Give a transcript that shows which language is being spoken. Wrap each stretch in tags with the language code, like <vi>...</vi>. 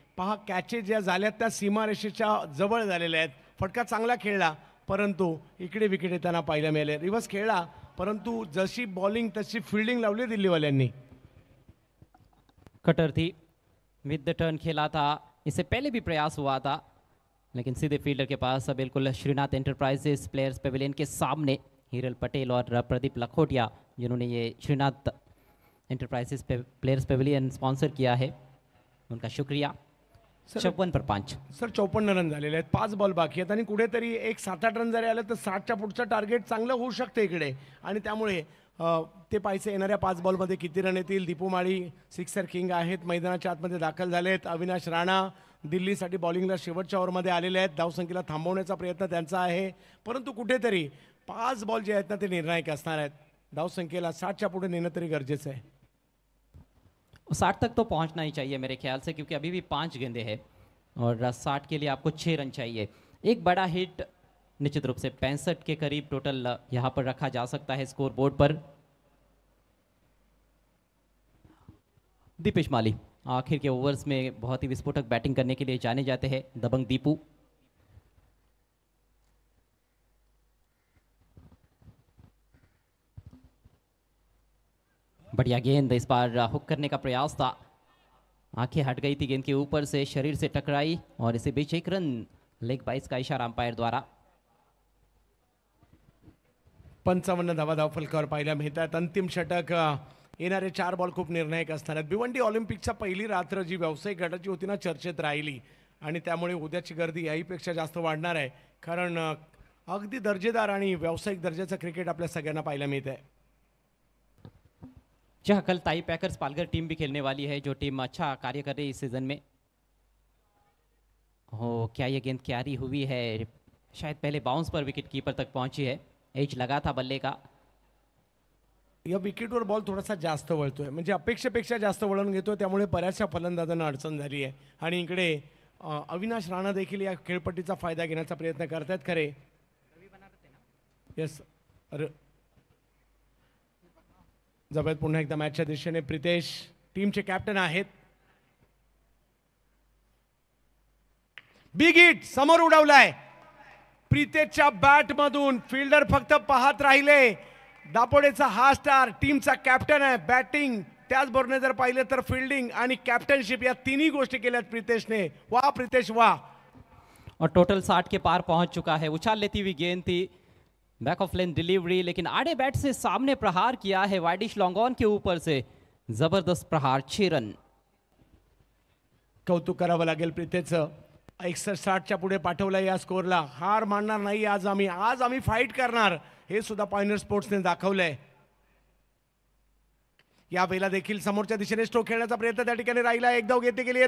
<mr>पहा, कॅचेस ज्या झाल्यात त्या सीमारेषेच्या जवळ झालेल्या आहेत. फटका चांगला खेळला, परंतु इकडे विकेट येताना पाहायला मिळाले. रिव्हर्स खेळला, परंतु जशी बॉलिंग तशी फिल्डिंग लावली दिल्लीवाल्यांनी.</mr> <hi>कटर थी, विद द टर्न खेला था, इससे पहले भी प्रयास हुआ था लेकिन सीधे फील्डर के पास बिल्कुल श्रीनाथ एंटरप्राइजेस प्लेयर्स पेविलियन के सामने हिरल पटेल और प्रदीप लखोटिया जिन्होंने ये Srinath enterprises players Pavilion sponsor किया है, उनका शुक्रिया. 54 पर 5.</hi> <mr>सर 54 रन झालेले आहेत, 5 बॉल बाकी आहेत आणि कुठेतरी एक 7-8 रन जरी आले तर 60च्या पुढचं टार्गेट चांगलं होऊ शकतं इकडे. आणि त्यामुळे ते पाहिजे येणाऱ्या 5 बॉलमध्ये किती रन येतील. दीपू माळी सिक्सर किंग आहेत, मैदानाच्या आतमध्ये दाखल झालेत. अविनाश राणा दिल्लीसाठी बॉलिंगला शेवटच्या ओव्हरमध्ये आलेले आहेत. धावसंख्येला थांबवण्याचा प्रयत्न त्यांचा आहे, परंतु कुठेतरी 5 बॉल जे आहेत ना ते निर्णायक असणार आहेत. धावसंख्येला 60च्या पुढे नेणं तरी गरजेचं आहे.</mr> <hi>60 तक तो पहुंचना ही चाहिए मेरे ख्याल से, क्योंकि अभी भी 5 गेंदे हैं और 60 के लिए आपको 6 रन चाहिए. एक बड़ा हिट निश्चित रूप से 65 के करीब टोटल यहां पर रखा जा सकता है स्कोर बोर्ड पर. दीपेश माली आखिर के ओवर्स में बहुत ही विस्फोटक बैटिंग करने के लिए जाने जाते हैं. दबंग दीपू. बढ़िया गेंद, इस बार हुक करने का प्रयास था, आंखें हट गई थी गेंद के ऊपर से, शरीर से टकराई और इसी बीच 1 रन लेग बाइस का इशारा अंपायर द्वारा.</hi> <mr>55 धावा धावफलकावर पाहायला मिळतात. अंतिम षटक येणारे 4 बॉल खूप निर्णायक असणार आहेत. भिवंडी ऑलिम्पिकच्या पहिली रात्र जी व्यावसायिक गटाची होती ना चर्चेत राहिली आणि त्यामुळे उद्याची गर्दी याहीपेक्षा जास्त वाढणार आहे, कारण अगदी दर्जेदार आणि व्यावसायिक दर्जाचं क्रिकेट आपल्या सगळ्यांना पाहायला मिळत आहे.</mr> <hi>जहाँ कल ताई पैकर्स पालघर टीम भी खेलने वाली है, जो टीम अच्छा कार्य कर रही है इस सीजन में. हो, क्या ये गेंद क्यारी हुई है, शायद पहले बाउंस पर विकेट कीपर तक पहुंची है. एज लगा था बल्ले का.</hi> <mr>या विकेटवर बॉल थोडासा जास्त वळतोय, म्हणजे अपेक्षेपेक्षा जास्त वळण घेतोय, त्यामुळे बऱ्याचशा फलंदाजांना अडचण झाली आहे. आणि इकडे अविनाश राणा देखील या खेळपट्टीचा फायदा घेण्याचा प्रयत्न करतायत. खरे येस, जबाबदार पुन्हा एकदा मॅचच्या दिशेने प्रितेश टीमचे कॅप्टन आहेत. बिग हिट समोर उडवलाय प्रितेशच्या बॅटमधून. फिल्डर फक्त पाहत राहिले. दापोडेचा हा स्टार टीमचा कॅप्टन आहे. बॅटिंग त्याचबरोबर जर पाहिलं तर फिल्डिंग आणि कॅप्टनशिप या तिन्ही गोष्टी केल्यात प्रितेशने. वाह प्रितेश वाह.</mr> <hi>और टोटल 60 के पार पहुंच चुका है. उछाल लेती हुई गेंद थी, बैक ऑफ लेन डिलीवरी, लेकिन आड़े बैट से सामने प्रहार किया है वाइडिश लॉन्गॉन के ऊपर से. जबरदस्त प्रहार, 6 रन.</hi> <mr>कौतुक करावं लागेल प्रितेशचं. 61-60च्या पुढे पाठवलं या स्कोरला. हार मानणार नाही आज आम्ही फाईट करणार, हे सुद्धा पॉइंटर स्पोर्ट्सने दाखवलंय. या वेळेला देखील समोरच्या दिशेने स्ट्रोक खेळण्याचा प्रयत्न त्या ठिकाणी राहिला. एक धाव घेतली गेली आहे.</mr>